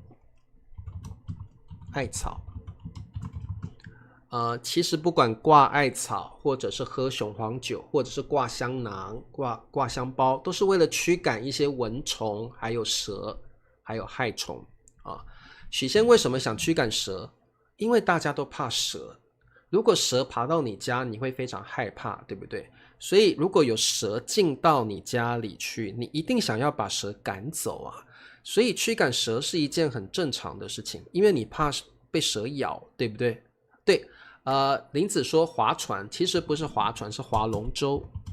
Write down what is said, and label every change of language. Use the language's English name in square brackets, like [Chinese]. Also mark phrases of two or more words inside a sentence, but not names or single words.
[Chinese] 其實不管掛艾草，或者是喝雄黃酒，或者是掛香囊、掛香包，都是為了驅趕一些蚊蟲，還有蛇，還有害蟲許仙為什麼想驅趕蛇？因為大家都怕蛇。如果蛇爬到你家，你會非常害怕，對不对？所以如果有蛇進到你家裡去，你一定想要把蛇趕走啊。所以驅趕蛇是一件很正常的事情，因為你怕被蛇咬，对不对？对。林子說划船，其實不是划船，是划龍舟。